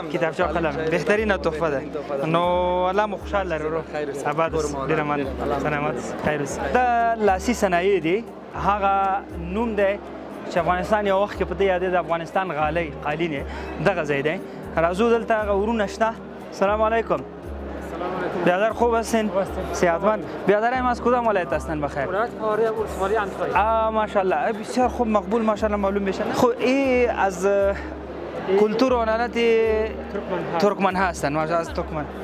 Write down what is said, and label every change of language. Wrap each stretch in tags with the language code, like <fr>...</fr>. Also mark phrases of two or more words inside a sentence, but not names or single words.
<ps>بهترینه تحفه ده نو الله مو خوشحال لري ورور آباد اوس ډېره مننه سلامت خیر اوس دا لاسي صنایع دي هغه نوم دی چې افغانستان یو وخت کې په دې یادې د افغانستان قالین دغه ځای دی راځو دلته هغه ورونه شته</ps> <ar>سلام علیکم</ar> <fa>بیادر خوب هستین؟ صحتمند بیادر هم از کدام ولایت هستن بخیر؟ ولایت فاریاب ولسوالی انتخابی ماشاءالله بسیار خوب مقبول ماشاءالله معلوم بشه خب این از کلتور و عنعنات ترکمن هستن ماشاءالله از ترکمن</fa>